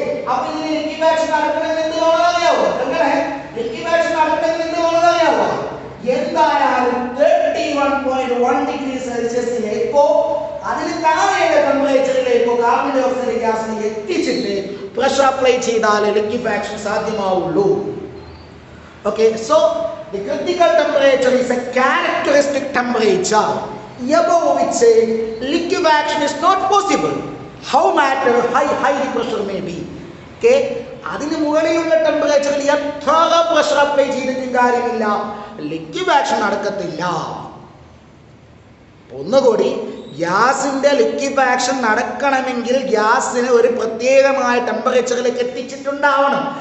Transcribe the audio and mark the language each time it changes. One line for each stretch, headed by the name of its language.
Malayalam: അപ്പൊ ഇതിന് ലിക്വിഫാക്ഷൻ നടക്കണമെന്ന് എന്ത് വേണമെന്നറിയാവോ? ലിക്വിഫാക്ഷൻ നടക്കണമെന്ന് എന്ത് വേണമെന്നറിയാവോ? എന്തായാലും 31.1 ഡിഗ്രി സെൽഷ്യസിലേക്കോ അതിന് താഴെയുള്ള ടെമ്പറേച്ചറിലേക്കോ carbon dye oxide ഗ്യാസിനെ എത്തിച്ചിട്ട് pressure apply ചെയ്താൽ liquefaction സാധ്യമാവുള്ളൂ.
English: Okay, so the critical temperature is a characteristic temperature above which liquefaction is not possible, how matter high the pressure may be.
Malayalam: Okay, അതിന് മുകളിലുള്ള ടെമ്പറേച്ചറിൽ എത്ര പ്രഷർ അപ്ലൈ ചെയ്തിട്ടും കാര്യമില്ല, liquefaction നടക്കത്തില്ല. ഒന്നുകൂടി, ഗ്യാസിന്റെ ലിക്വിഫാക്ഷൻ നടക്കണമെങ്കിൽ ഗ്യാസിന് ഒരു പ്രത്യേകമായ ടെമ്പറേച്ചറിലേക്ക് എത്തിച്ചിട്ടുണ്ടാവണം.